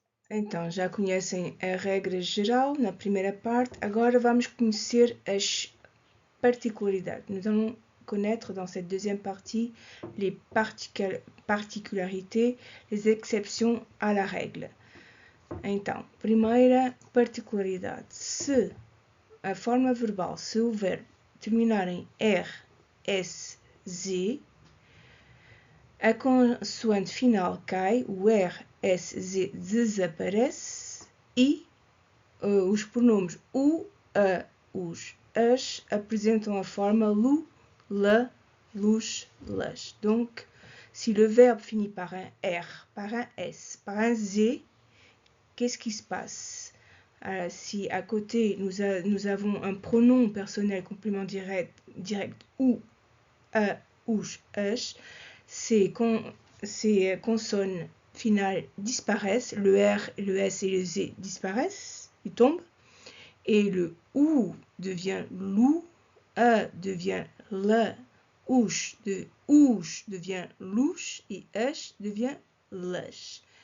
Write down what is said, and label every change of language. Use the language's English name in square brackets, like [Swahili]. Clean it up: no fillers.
[Portuguese] Então, já conhecem a regra geral na primeira parte, agora vamos conhecer as particularidades. [French] Nous allons connaître dans cette deuxième partie les particularités, les exceptions à la règle. [Portuguese] Então, primeira particularidade, se a forma verbal, se o verbo terminar em R, S, Z, a consoante final cai, o R, S, Z desaparece e os pronomes u, a, os, as apresentam a forma lu, la, lus, las. [French] Donc, si le verbe finit par un R, par un S, par un Z, qu'est-ce qui se passe? Si à côté nous avons un pronom personnel complément direct ou, a, ouch, as, ces consonnes finales disparaissent, le R, le S et le Z disparaissent, ils tombent, et le OU devient lou, A devient la, ouch devient louche et as devient las.